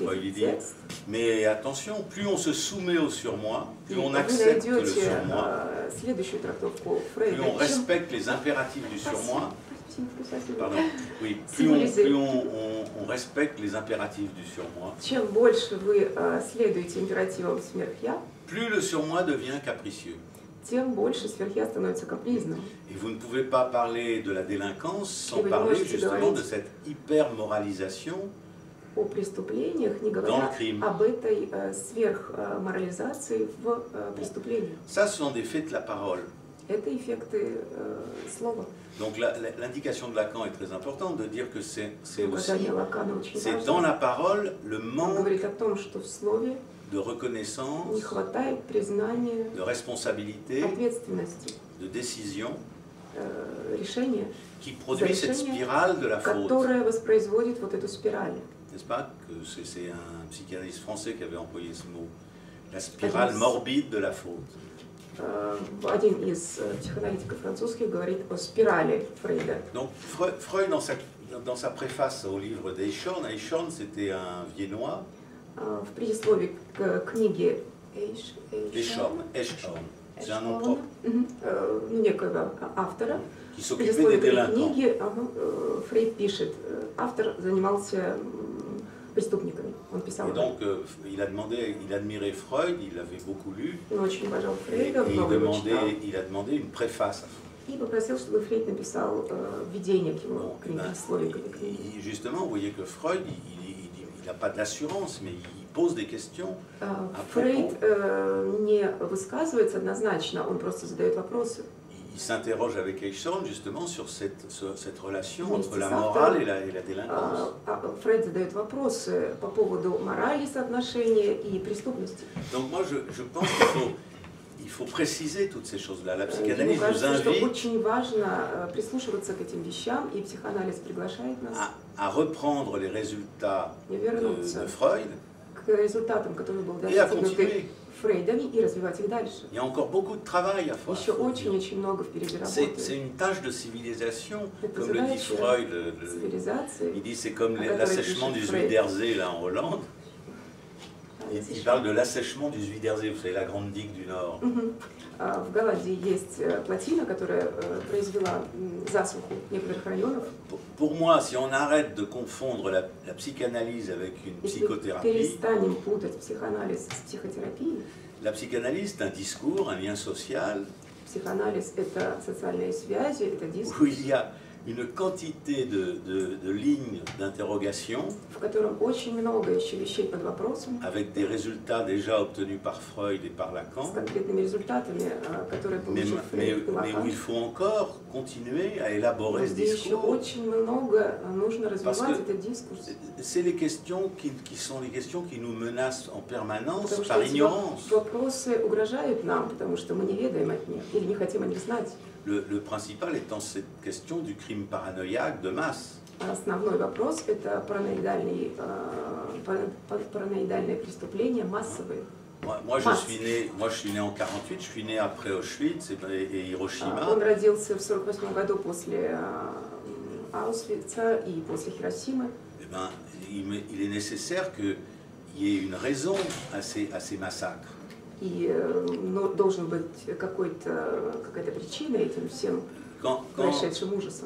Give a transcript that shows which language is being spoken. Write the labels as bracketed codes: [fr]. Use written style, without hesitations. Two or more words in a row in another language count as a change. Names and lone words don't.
[fr] Freud, il dit, mais attention, plus on se soumet au surmoi, plus on accepte le surmoi, plus on respecte les impératifs du surmoi. Pardon. Oui, plus on respecte les impératifs du surmoi, plus le surmoi devient capricieux. [ru] Тем больше сверхя становится капризным. [fr] Et vous ne pouvez pas parler de la délinquance sans parler justement de cette hyper-moralisation [ru] о преступлениях, не говоря об этой сверхморализации в преступлении. [fr] Ça, ce sont des faits de la parole. [ru] Это эффекты слова. [fr] Donc l'indication de Lacan est très importante de dire que c'est dans la parole le manque de reconnaissance, de responsabilité, de décision qui produit cette spirale de la faute. N'est-ce pas que c'est un psychanalyste français qui avait employé ce mot, la spirale morbide de la faute. [ru] Один из психоаналитиков французских говорит о спирали Фрейда. [fr] Donc Freud dans sa préface au livre d'Eichhorn, Eichhorn c'était un Viennois. [ru] В предисловии к книге [fr] Eichhorn, c'est un nom propre. [ru] Некого автора. [fr] Qui s'occupait des délinquants. [ru] Фрейд пишет, автор занимался преступниками. Он писал. [fr] Et donc il admirait Freud, il l'avait beaucoup lu. [ru] Он очень уважал [fr] Et [ru] Фрейда, много его читал. [fr] il a demandé une préface. [ru] И попросил, чтобы Фрейд написал введение к его книге, слове к этой книге. [fr] Justement, vous voyez que Freud, il n'a pas de l'assurance, mais il pose des questions. [ru] Фрейд не высказывается однозначно, он просто задает вопросы. [fr] il s'interroge avec Eichhorn justement sur cette relation entre la morale et la délinquance. [ru] Фрейд задает вопросы по поводу морали соотношения и преступности. [fr] Donc moi je pense qu'il faut préciser toutes ces choses-là. La [ru] Ему [fr] psychanalyse nous [ru] кажется, что [fr] invite [ru] очень важно прислушиваться к этим вещам, и психоанализ приглашает нас [fr] à reprendre les résultats de Freud [ru] к результатам, которые были [fr] et à [ru] достигнуты [fr] continuer. [ru] Фрейдами, и развивать их дальше. [fr] Il y a encore beaucoup de travail à faire. [ru] Еще очень-очень много впереди работы. [fr] C'est une tâche de civilisation, [ru] Это [fr] comme le dit [ru] задача [fr] Freud. [ru] цивилизации. [fr] Il dit c'est comme [ru] которая [fr] l'assèchement [ru] пишет [fr] du [ru] Фрейд. [fr] Zuiderzee là en Hollande. Il parle de l'assèchement du Zuiderzee, vous savez, la grande digue du Nord. [ru] В Голландии есть плотина, которая произвела засуху некоторых районов. [fr] Pour moi, si on arrête de confondre la psychanalyse avec une [ru] Если [fr] psychothérapie, [ru] перестанем путать психоанализ с психотерапией, [fr] la psychanalyse c'est un discours, un lien social, [ru] психоанализ – это социальные связи, это [fr] où [ru] дискурс, [fr] il y a une quantité de lignes d'interrogation [ru] в котором очень много еще вещей под вопросом, [fr] avec des résultats déjà obtenus par Freud et par [ru] с [fr] Lacan, [ru] конкретными результатами, которые получил Фрейд и [fr] mais où [ru] Лакан. [fr] il faut encore continuer à élaborer [ru] Но [fr] ce [ru] здесь еще [fr] discours. [ru] очень много нужно развивать этот дискурс. [fr] C'est les questions qui sont les questions qui nous menacent en permanence [ru] Потому что [fr] par [ru] эти [fr] ignorance. [ru] вопросы угрожают нам, потому что мы не ведаем от них или не хотим о них знать. [fr] Le principal étant cette question du crime paranoïaque de masse. [ru] Основной вопрос – это параноидальные преступления массовые. [fr] Moi, je suis né en 48, je suis né après Auschwitz et Hiroshima. [ru] Он родился в 1948 году после Аусвица и после Хиросимы. [fr] Eh ben, il est nécessaire qu'il y ait une raison à ces massacres. [ru] И должен быть какая-то причина этим всем происшедшим ужасом.